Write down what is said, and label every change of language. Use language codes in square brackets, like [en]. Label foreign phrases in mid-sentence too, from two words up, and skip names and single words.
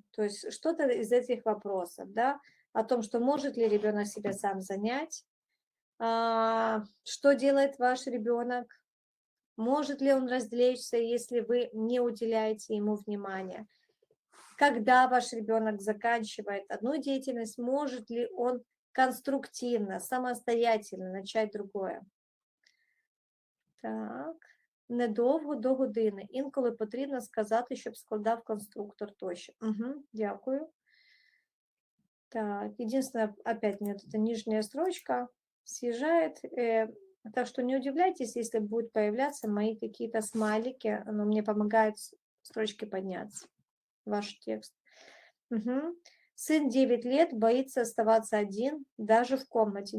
[ru] То есть что-то из этих вопросов, да, о том, что может ли ребенок себя сам занять, что делает ваш ребенок, может ли он развлечься, если вы не уделяете ему внимания, когда ваш ребенок заканчивает одну деятельность, может ли он конструктивно, самостоятельно начать другое. [uk] Так. Недовго до години. Інколи потрібно сказати, щоб складав конструктор тощо. Угу, дякую. Так, [ru] единственное, опять мне эта нижняя строчка съезжает. Так что не удивляйтесь, если будут появляться мои какие-то смайлики, но мне помогает строчки подняться. Ваш текст. Угу. Сын 9 лет боится оставаться один, даже в комнате.